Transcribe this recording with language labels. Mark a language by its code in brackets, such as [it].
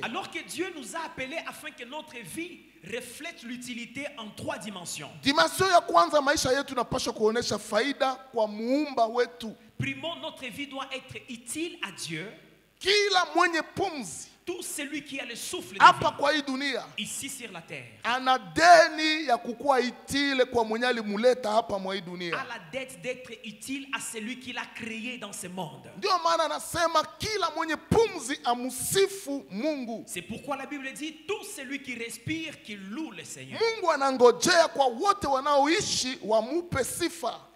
[fr] Alors que Dieu nous a appelés afin que notre vie reflète l'utilité en 3 dimensions. [sw] Dimension ya kwanza, maisha yetu inapaswa kuonesha faida kwa muumba wetu. [fr] Primo, notre vie doit être utile à Dieu. [sw] Kila mwenye pumzi, [fr] tout celui qui a le souffle [sw] hapa kwa hii dunia, [fr] ici sur la terre, [sw] ana deni ya kukuwa itile kwa mwenye alimuleta hapa mwa hii dunia. [fr] A la dette d'être utile à celui qui l'a créé dans ce monde. [sw] Ndio maana anasema kila mwenye pumzi amusifu Mungu. [fr] C'est pourquoi la Bible dit tout celui qui respire qui loue le Seigneur. [sw] Mungu anangojea kwa wote wanaoishi wamupe sifa.